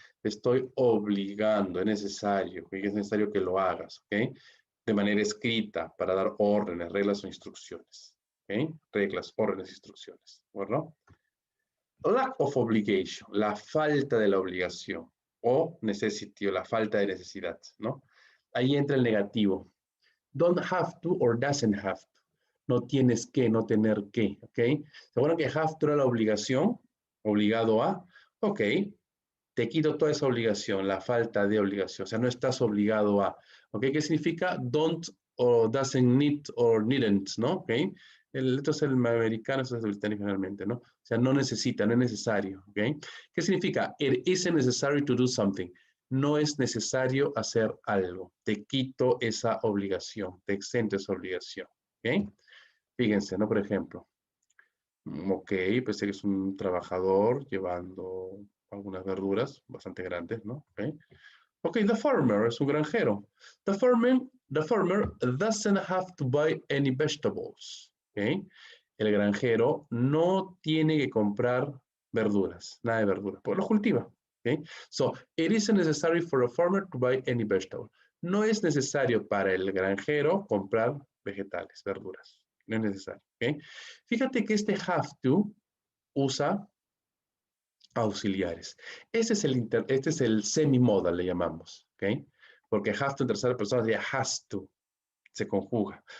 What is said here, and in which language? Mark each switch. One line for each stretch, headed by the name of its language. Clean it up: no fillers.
Spanish: Te estoy obligando, es necesario, ¿okay? Es necesario que lo hagas, ¿ok? De manera escrita para dar órdenes, reglas o instrucciones, ¿ok? Reglas, órdenes, instrucciones, ¿verdad?
English: Lack of obligation,
Spanish: la falta de la obligación, o necessity, o la falta de necesidad, ¿no? Ahí entra el negativo.
English: Don't have to or doesn't have to.
Spanish: No tienes que, no tener que, ¿ok? ¿Se acuerdan que have to era la obligación? Obligado a, ok, te quito toda esa obligación, la falta de obligación, o sea, no estás obligado a, ¿ok? ¿Qué significa don't o doesn't need or needn't, ¿no? ¿Ok? Esto es el americano, esto es el británico generalmente, ¿no? O sea, no necesita, no es necesario, ¿ok? ¿Qué significa?
English: It isn't necessary to do something.
Spanish: No es necesario hacer algo. Te quito esa obligación, te exento esa obligación, ¿ok? Fíjense, ¿no? Por ejemplo, ok, pues eres un trabajador llevando algunas verduras bastante grandes, ¿no? Ok, okay, the farmer es un granjero.
English: The farmer doesn't have to buy any vegetables.
Spanish: Ok, el granjero no tiene que comprar verduras, nada de verduras, porque lo cultiva.
English: Ok, so it isn't necessary for a farmer to buy any vegetable.
Spanish: No es necesario para el granjero comprar vegetales, verduras. No es necesario. ¿Okay? Fíjate que este have to usa auxiliares. Este es el semi-modal, le llamamos. ¿Okay? Porque have to en tercera persona sería has to. Se conjuga.